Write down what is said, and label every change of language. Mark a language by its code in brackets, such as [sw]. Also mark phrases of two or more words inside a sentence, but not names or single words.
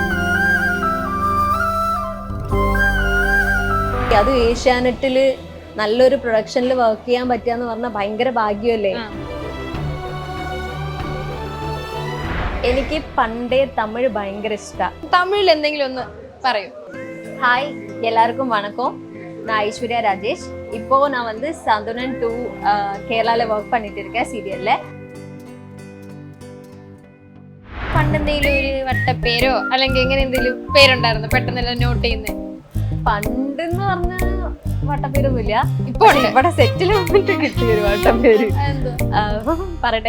[ml] അത് ഏഷ്യാനെറ്റില് നല്ലൊരു പ്രൊഡക്ഷനിൽ വർക്ക് ചെയ്യാൻ പറ്റുകയെന്ന് പറഞ്ഞാൽ ഭയങ്കര ഭാഗ്യമല്ലേ. എനിക്ക് പണ്ടേ തമിഴ് ഭയങ്കര ഇഷ്ടമാണ്. തമിഴിൽ എന്തെങ്കിലും ഒന്ന് പറയൂ. [ta] ஹாய் எல்லாருக்கும் வணக்கம். நான் ஐஸ்வர்யா ராஜேஷ். இப்போ நான் வந்து சாந்தனம் 2 கேரளால ஒர்க் பண்ணிட்டு இருக்கேன் சீரியல்ல. [ml] പണ്ടെന്തെങ്കിലും ഒരു വട്ടപ്പേരോ അല്ലെങ്കിൽ എങ്ങനെ എന്തെങ്കിലും പേരുണ്ടായിരുന്നു പെട്ടെന്നെല്ലാം നോട്ട് ചെയ്യുന്നത്? പണ്ടെന്ന് പറഞ്ഞ വട്ടപ്പേരൊന്നുമില്ല. ഇപ്പൊ ഇവിടെ സെറ്റിൽ വന്നിട്ട് കിട്ടിയ ഒരു വട്ടപ്പേര് പറയട്ടെ.